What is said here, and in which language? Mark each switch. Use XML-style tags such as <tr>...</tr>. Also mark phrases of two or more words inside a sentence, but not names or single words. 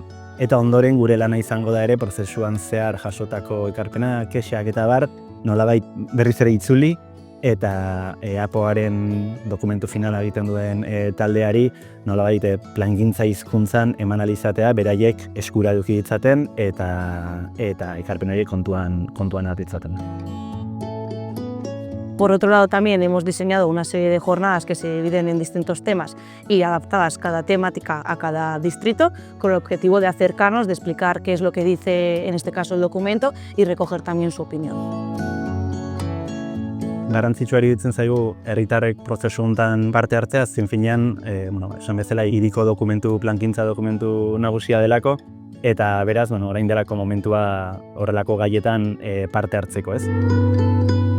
<eu>Eta ondoren gure lana izango da ere prozesuan zehar jasotako ekarpena, kexak eta bar, nolabait berriz ere itzuli, eta APOaren dokumentu finala egiten duen taldeari nolabait plangintza hizkuntzan eman ahal izatea, beraiek eskura eduki ditzaten eta ekarpen horiek kontuan hartu ditzaten.</eu> <es>Por otro lado, también hemos diseñado una serie de jornadas que se dividen en distintos temas y adaptadas cada temática a cada distrito, con el objetivo de acercarnos, de explicar qué es lo que dice, en este caso, el documento y recoger también su opinión.</es> <eu>Garrantzitsua iruditzen zaigu herritarrek prozesu honetan parte hartzea, azken finean, esan bezala hiriko dokumentu, plangintza dokumentu nagusia delako, eta beraz, orain delako momentua horrelako gaietan parte hartzeko, ez?</eu>